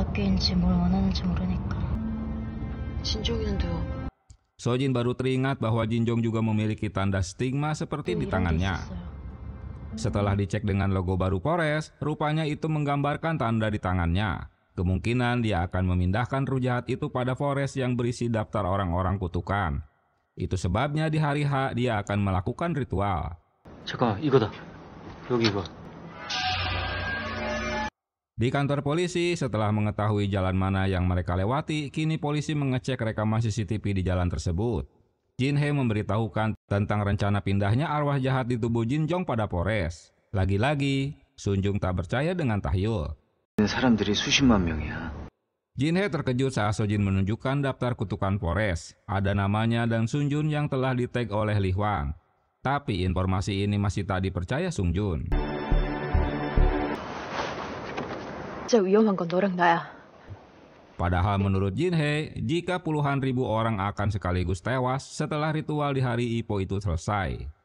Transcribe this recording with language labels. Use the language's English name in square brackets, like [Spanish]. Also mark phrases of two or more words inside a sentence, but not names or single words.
[Indonesian] Sojin baru teringat bahwa Jin Jong juga memiliki tanda stigma seperti di tangannya. Setelah dicek dengan logo baru Polres, rupanya itu menggambarkan tanda di tangannya. Kemungkinan dia akan memindahkan ruh jahat itu pada Polres yang berisi daftar orang-orang kutukan. Itu sebabnya di hari H dia akan melakukan ritual. [Korean] 잠깐, 이거다. 여기 이거. [Indonesian] Di kantor polisi, setelah mengetahui jalan mana yang mereka lewati, kini polisi mengecek rekaman CCTV di jalan tersebut. Jin Hee memberitahukan tentang rencana pindahnya arwah jahat di tubuh Jin Jong pada Polres. Lagi-lagi, Sun Jung tak percaya dengan tahyul. [Korean] 사람들이 수십만 명이야. [Indonesian] Jin Hee terkejut saat Sojin menunjukkan daftar kutukan Polres. Ada namanya dan Sun Jun yang telah di-tag oleh Li Hwan. Tapi informasi ini masih tak dipercaya Sung Jun. Padahal menurut Jin Hee, jika puluhan ribu orang akan sekaligus tewas setelah ritual di hari Ipo itu selesai.